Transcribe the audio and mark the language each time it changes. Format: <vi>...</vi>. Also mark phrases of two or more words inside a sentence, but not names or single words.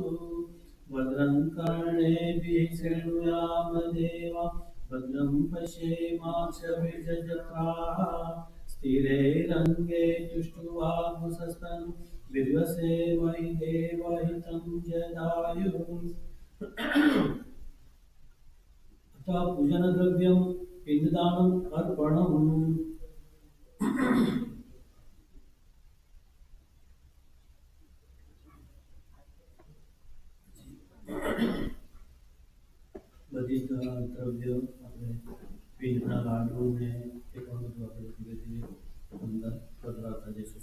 <sa>भद्रं कर्णेभिः शृणुयाम देवा भद्रं पश्येमाक्षभिर्यजत्राः स्थिरैरङ्गे तुष्टुवागुंसस्तनु विद्वसेमहि देवहितं जदायुः. अतः पूजनद्रव्यं पिण्डदानम् अर्पणम्.</sa> <gu>બધી દ્રવ્ય આપણે પિંડના લાડુ ને એ પણ બધું આપણે ધીરે ધીરે અંદર પધરાવતા જઈશું.</gu>